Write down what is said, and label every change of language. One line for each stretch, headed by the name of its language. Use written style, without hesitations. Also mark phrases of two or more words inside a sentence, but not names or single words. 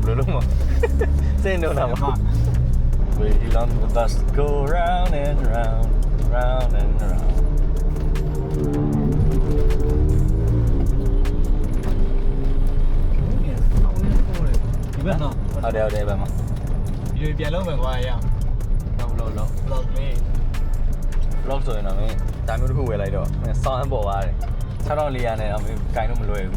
Burmese: ယ်လိုလုပ်မလဲစိတ်တော့တာမ
English: We on the bus go round and round
Burmese: round and round ဒီဘက်တော့ ဟုတ်တယ်ပဲမှာ ဒီလိုပြန်လုံးမယ်ကွာရအောင် လုံး vlog လေး vlog ဆိုရင်တော့မင်းဒါမျိုးတစ်ခုဝယ်လိုက်တော့မင်းစောင်းပေါ်သွားတယ်6400နဲ့တော့မင်းဂိုင်းလို့မလွယ်ဘူး